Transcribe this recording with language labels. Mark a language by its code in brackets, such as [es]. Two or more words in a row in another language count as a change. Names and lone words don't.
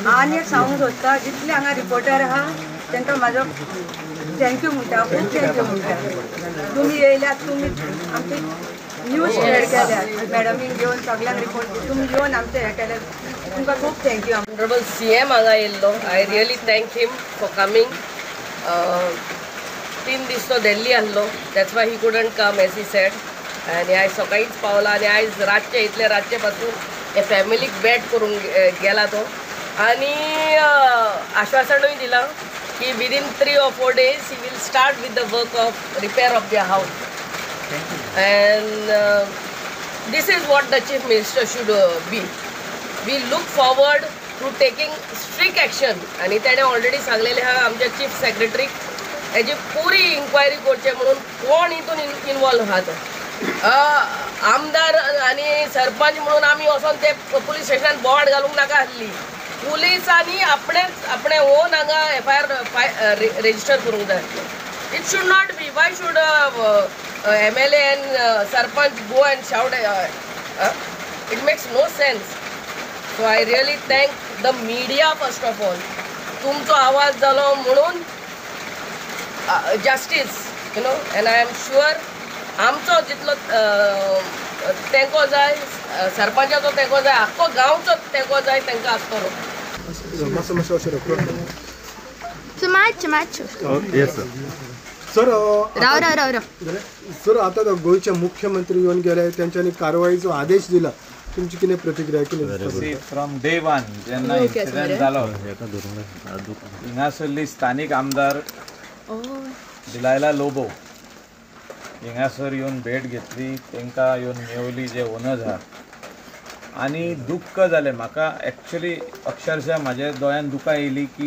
[kok] आनी एक सांगूंक सोदता जितले हांगा रिपोर्टर आहा तांकां म्हाजो थँक्यू म्हणटा, खूब थँक्यू म्हणटा। तुमी येयल्यात, तुमी आमची [en] news share [kok] केल्यात, मॅडमीक घेवन सगळ्यांक रिपोर्ट तुमी येवन आमचें हें केलें तुमकां खूब थँक्यू। [en] Honorable CM [kok] हांगा येयल्लो, [en] I really thank him for coming. [kok] 3 दीस तो दिल्ली आसलो, [en] that's why he couldn't come as he said [kok] आनी आयज सकाळींच पावला आनी आयज रातचे इतले रातचे पासून हे फॅमिलीक भेट करून गेला तो आनी आश्वासनूय दिलां की [en] within 3 or 4 days he will start with the work of repair of the house and this is what the chief minister should be. we look forward to taking strict action [kok] आनी तेणें ऑलरेडी सांगलेलें आहा आमच्या [en] chief secretary [kok] हेजी पुरी इन्क्वायरी करचें म्हणून कोण हितून इनवॉल्व आहा तो। आमदार आनी सरपंच म्हणून आमी वचोन ते पुलीस स्टेशनान बोवाड घालूंक नाका आसली। पुलिसांनी आपणे ओन हांगा [en] FIR register [kok] करूंक जाय। [en] it should not be why should MLA and सरपंच go and shout it makes no sense। so I really thank the media first of all, [kok] तुमचो आवाज जालो म्हणून [en] justice you know and I am sure [kok] आमचो जितलो तेंको जाय सरपंचाचो तेंको जाय आख्खो गांवचो तेंको जाय तांकां आसतलो। [en] So much. Yes, sir. [kok] सर राव सर आता गोयचे मुख्यमंत्री येऊन गेले त्यांच्यानी कारवाईचो आदेश दिला तुमची किती प्रतिक्रिया केली [en] from day one [kok] जेन्ना इन्सिडेंट जालो हिंगासरली स्थानिक आमदार दिलायला लोबो हिंगासर येवन भेट घेतली तांकां येवन मेवली जे ओनर्स आहा आनी दुख्ख जालें म्हाका एक्चुअली अक्षरशः म्हाज्या दोळ्यान दुकां येयली की